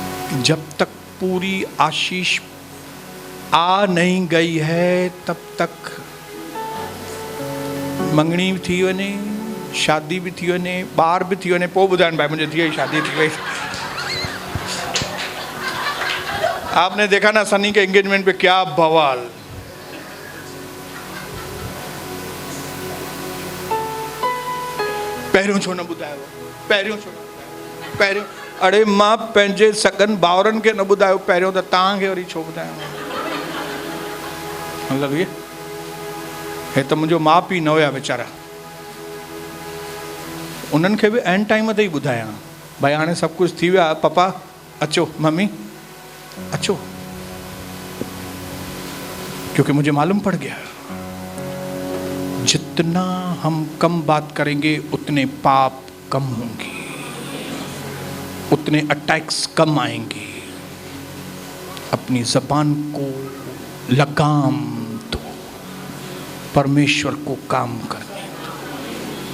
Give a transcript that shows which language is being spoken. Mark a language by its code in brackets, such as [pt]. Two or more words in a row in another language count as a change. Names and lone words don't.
[hi] जब तक पूरी आशीष आ नहीं गई है तब तक [sd] मंगनी भी थी वने, शादी भी थी वने, ॿार भी थी वने, पोइ ॿुधाइनि भाई मुंहिंजी धीअ जी शादी थी वई। [hi] आपने देखा ना सनी के एंगेजमेंट पे क्या बवाल। [sd] पहिरियों छो न ॿुधायो, पहिरियों छो न, पहिरियों अड़े मां पंहिंजे सगन भाउरनि खे न ॿुधायो, पहिरियों त तव्हांखे वरी छो ॿुधायो। मतलब ये हे त मुंहिंजो माउ पीउ न हुया वीचारा, उन्हनि खे बि [en] end time [sd] ते ई ॿुधायां भाई हाणे सभु कुझु थी वियो आहे, पपा अचो, मम्मी अचो, [hi] क्योंकि मुझे मालूम पड़ गया जितना हम कम बात करेंगे उतने पाप कम होंगे, उतने अटैक्स कम आएंगे। अपनी जबान को लगाम दो, परमेश्वर को काम करने दो।